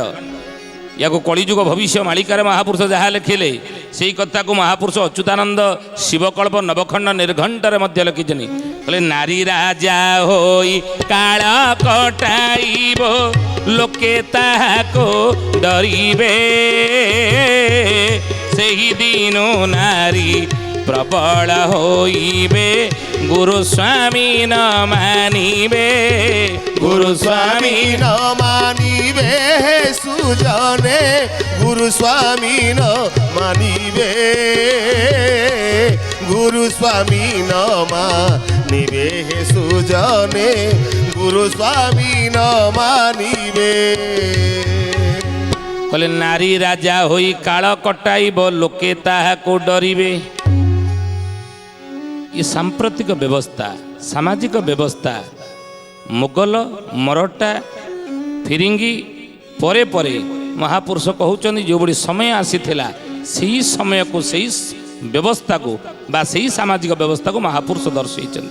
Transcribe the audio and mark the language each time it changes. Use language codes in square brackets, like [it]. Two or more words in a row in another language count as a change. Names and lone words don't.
[or] ୟାକୁ କଳିଯୁଗ ଭବିଷ୍ୟ ମାଳିକାରେ ମହାପୁରୁଷ ଯାହା ଲେଖିଲେ ସେଇ କଥାକୁ ମହାପୁରୁଷ ଅଚ୍ୟୁତାନନ୍ଦ ଶିବକଳ୍ପ ନବଖଣ୍ଡ ନିର୍ଘଣ୍ଟରେ ମଧ୍ୟ ଲେଖିଛନ୍ତି କହିଲେ ନାରୀ ରାଜା ହୋଇ କାଳ କଟାଇବ ଲୋକେ ତାହାକୁ ଡରିବେ ସେହି ଦିନୁ ନାରୀ ପ୍ରବଳ ହୋଇବେ ଗୁରୁ ସ୍ୱାମୀ ନ ମାନିବେ ଗୁରୁ ସ୍ୱାମୀ ନ ମାନିବେ ସୁଜନେ ଗୁରୁ ସ୍ୱାମୀ ନ ମାନିବେ ଗୁରୁ ସ୍ୱାମୀ ନ ମାନିବେ ସୁଜନେ ଗୁରୁ ସ୍ୱାମୀ ନ ମାନିବେ କହିଲେ ନାରୀ ରାଜା ହୋଇ କାଳ କଟାଇବ ଲୋକେ ତାହାକୁ ଡରିବେ। ଏ ସାମ୍ପ୍ରତିକ ବ୍ୟବସ୍ଥା ସାମାଜିକ ବ୍ୟବସ୍ଥା ମୋଗଲ ମରଠା ଫିରିଙ୍ଗି ପରେ ପରେ ମହାପୁରୁଷ କହୁଛନ୍ତି ଯେଉଁଭଳି ସମୟ ଆସିଥିଲା ସେହି ସମୟକୁ ସେହି ବ୍ୟବସ୍ଥାକୁ ବା ସେହି ସାମାଜିକ ବ୍ୟବସ୍ଥାକୁ ମହାପୁରୁଷ ଦର୍ଶାଇଛନ୍ତି।